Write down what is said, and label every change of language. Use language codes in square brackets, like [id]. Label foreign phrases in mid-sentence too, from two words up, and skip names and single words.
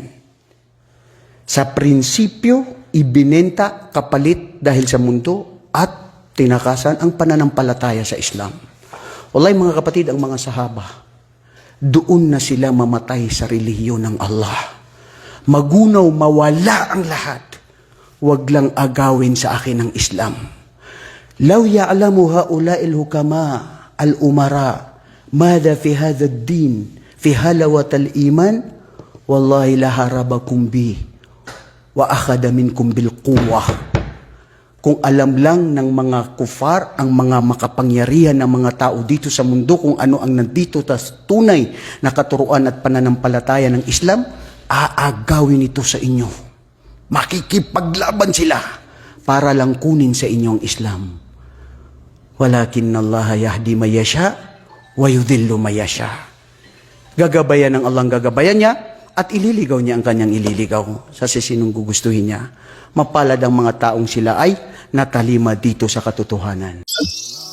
[tl] Sa prinsipyo, ibinenta kapalit dahil sa mundo at tinakasan ang pananampalataya sa Islam. Wallahi mga kapatid, ang mga sahaba, doon na sila mamatay sa relihiyon ng Allah. Magunaw, mawala ang lahat. Huwag lang agawin sa akin ang Islam. [ar] لو يعلم هؤلاء الحكام الأمراء ما في هذا الدين في حلاوة الإيمان والله لحاربكم بي وأخذ منكم بالقوة. [tl] Kung alam lang ng mga kufar, ang mga makapangyarihan ng mga tao dito sa mundo, kung ano ang nandito tas tunay na katuruan at pananampalataya ng Islam, aagawin ito sa inyo. Makikipaglaban sila para lang kunin sa inyong Islam. [ar] ولكن الله يهدي من يشاء ويضل من يشاء. [tl] Gagabayan ng Allah ang gagabayan niya at ililigaw niya ang kanyang ililigaw sa sisinong gugustuhin niya. Mapalad ang mga taong sila ay natalima dito sa katotohanan.